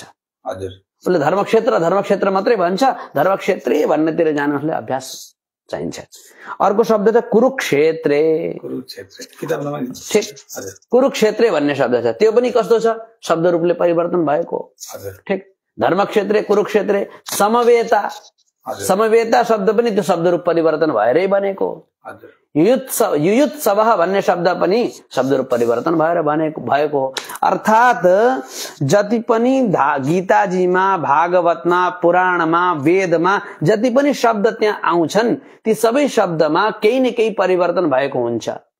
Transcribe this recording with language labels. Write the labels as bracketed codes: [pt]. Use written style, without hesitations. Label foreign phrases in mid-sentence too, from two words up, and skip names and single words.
[ne] हजुर, उसले धर्मक्षेत्र मात्रै भन्छ, धर्मक्षेत्रे भन्नेतिर जानुलाई अभ्यास चाहिन्छ। अर्को शब्द छ कुरुक्षेत्रे। किताबमा ठीक, कुरुक्षेत्रे भन्ने शब्द छ। त्यो पनि कस्तो छ? शब्द रूपले परिवर्तन भएको। ठीक। [sa] धर्मक्षेत्रे, कुरुक्षेत्रे, समवेता। [ne] समवेता शब्द पनि त्यो शब्द रूप परिवर्तन भएरै बनेको। युयुत्सवः भन्ने शब्द पनि शब्द रूप परिवर्तन भएर भएको। अर्थात जति पनि गीताजीमा, भागवतमा, पुराणमा, वेदमा जति पनि शब्द त्यहाँ आउँछन् ती सबै शब्दमा केही न केही परिवर्तन भएको हुन्छ।